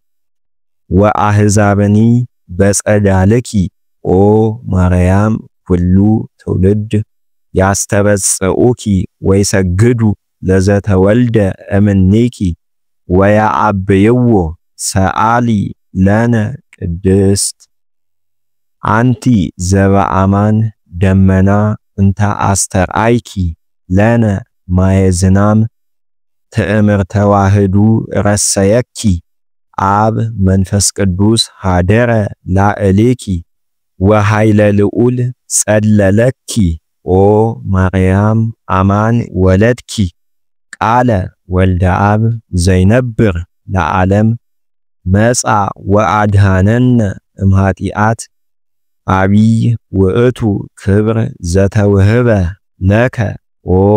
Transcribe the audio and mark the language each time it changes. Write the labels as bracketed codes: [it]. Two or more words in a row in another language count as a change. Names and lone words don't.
[gez] ወአሕዛብኒ በጸዳልኪ ኦ ማርያም ሁሉ ትውልድ ያስተበጽኡኪ ወይሰግዱ ለዘተወልደ እምኔኪ ወያአብይዎ ሰአሊ ለነ ቅድስት አንቲ ዘበአማን ደመና እንተ አስተርአይኪ ለነ ማየዝናም ትእምርተ ዋህዱ ረሰየኪ አብ መንፈስ ቅዱስ ሃደረ ላዕሌኪ ወኃይለ ልዑል ጸለለኪ ኦ ማርያም አማን ወለድኪ ቃለ ወልደ አብ ዘይነብር ለዓለም መጻ ወአድሃነነ እምኃጢአት አቢይ ውእቱ ክብር ዘተውህበ ለከ ኦ